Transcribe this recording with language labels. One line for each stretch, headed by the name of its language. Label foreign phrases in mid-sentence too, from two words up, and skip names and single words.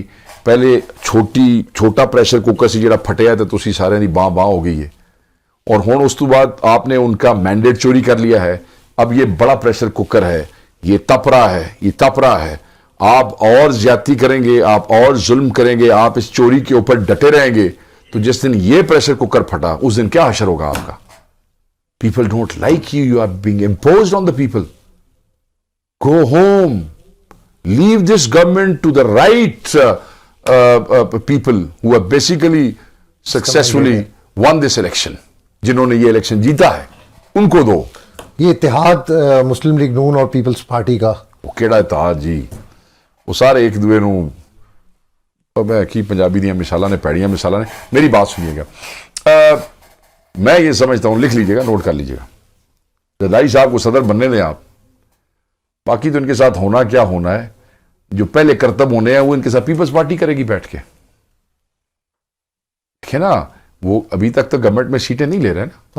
Urdu: پہلے چھوٹا پریشر کوکر سے
Punjabi: جڑا پھٹیا تو تسی سارے دی باں ہو گئی ہے،
Urdu: اور ہون اس تو بعد آپ نے ان کا مینڈیٹ چوری کر لیا ہے. اب یہ بڑا پریشر کوکر ہے، یہ تپ رہا ہے. آپ اور زیادتی کریں گے، آپ اور ظلم کریں گے، آپ اس چوری کے اوپر ڈٹے رہیں گے تو جس دن یہ پریشر کوکر پھٹا اس دن کیا حشر ہوگا آپ کا؟
English: People don't like you, you are being imposed on the people. Go home, leave this government to the right people who have basically successfully won this election.
Urdu: جنہوں نے یہ الیکشن جیتا ہے ان کو دو. یہ اتحاد مسلم لیگ نون اور پیپلز پارٹی کا،
Punjabi: وہ کیڑا اتحاد جی؟ وہ سارے ایک دوے نو میں کی پنجابی دیا مثالاں نے، پیڑیاں مثالاں نے.
Urdu: میری بات سنیے گا، میں یہ سمجھتا ہوں، لکھ لیجیے گا، نوٹ کر لیجیے گا. زرداری صاحب کو صدر بننے دیں آپ، باقی تو ان کے ساتھ ہونا کیا ہونا ہے. جو پہلے کرتب ہونے ہیں وہ ان کے ساتھ پیپلز پارٹی کرے گی بیٹھ کے. دیکھیں نا، وہ ابھی تک تو گورنمنٹ میں سیٹیں نہیں لے رہے نا.